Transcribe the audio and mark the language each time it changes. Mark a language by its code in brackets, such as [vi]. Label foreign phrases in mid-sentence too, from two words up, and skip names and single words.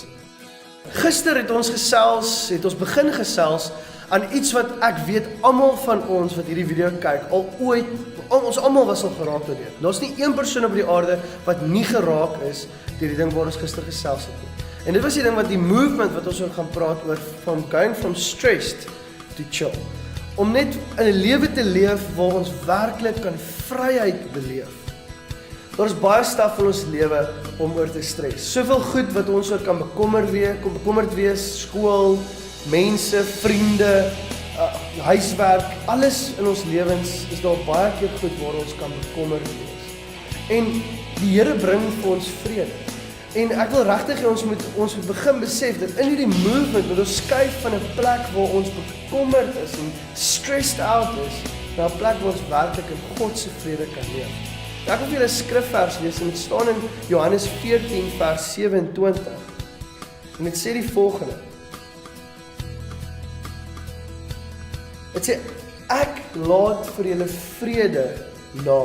[af] Gister het ons begin gesels aan iets wat ek weet almal van ons wat hierdie video kyk ons almal was al geraak deur dit. Daar's nie een persoon op die aarde wat nie geraak is deur die ding waar ons gister gesels het nie. En dit was die ding wat die movement wat ons oor gaan praat oor [en] going from stressed to chill. [af] Om net 'n lewe te leef waar ons werklik kan vryheid beleef. Daar is baie staf in ons lewe om oor te stres. Soveel goed wat ons oor kan bekommerd wees, skool, mense, vriende, huiswerk, alles in ons lewens is daar baie keer goed waar ons kan bekommerd wees. En die Here bring vir ons vrede. En ek wil regtig hê ons moet begin besef dat in hierdie movement moet ons skuif van 'n plek waar ons bekommerd is en [en] stressed out [af] is, na 'n plek waar ons werklik in God se vrede kan leef. Ek wil vir julle 'n skrifvers lees en dit staan in Johannes 14 vers 27. En dit sê die volgende. Dit sê, ek laat vir julle vrede na.